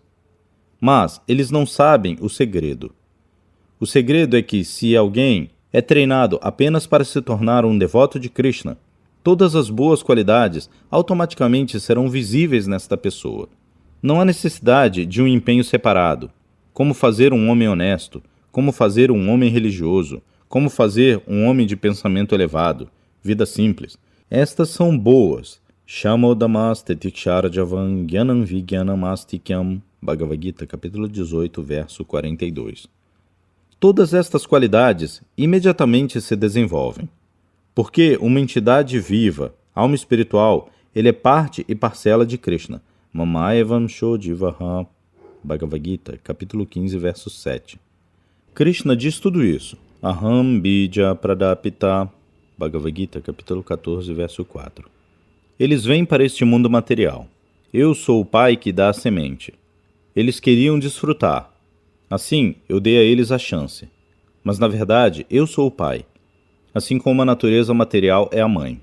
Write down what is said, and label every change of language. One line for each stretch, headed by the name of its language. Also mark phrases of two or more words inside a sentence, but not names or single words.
Portuguese: Mas eles não sabem o segredo. O segredo é que se alguém é treinado apenas para se tornar um devoto de Krishna, todas as boas qualidades automaticamente serão visíveis nesta pessoa. Não há necessidade de um empenho separado. Como fazer um homem honesto, como fazer um homem religioso, como fazer um homem de pensamento elevado, vida simples. Estas são boas.
Sanskrit: शमो दमस्तपः क्षान्तिरार्जवम् ज्ञानं विज्ञानमास्तिक्यम्.
Portuguese: Bhagavad Gita, capítulo 18, verso 42. Todas estas qualidades imediatamente se desenvolvem. Porque uma entidade viva, alma espiritual, ele é parte e parcela de Krishna.
Sanskrit: ममैवांशो जीवः. Bhagavad Gita,
Portuguese: capítulo 15, verso 7. Krishna diz tudo isso.
Sanskrit: अहं बीज प्रदः पिता.
Portuguese: Bhagavad Gita, capítulo 14, verso 4. Eles vêm para este mundo material. Eu sou o pai que dá a semente. Eles queriam desfrutar. Assim, eu dei a eles a chance. Mas, na verdade, eu sou o pai. Assim como a natureza material é a mãe.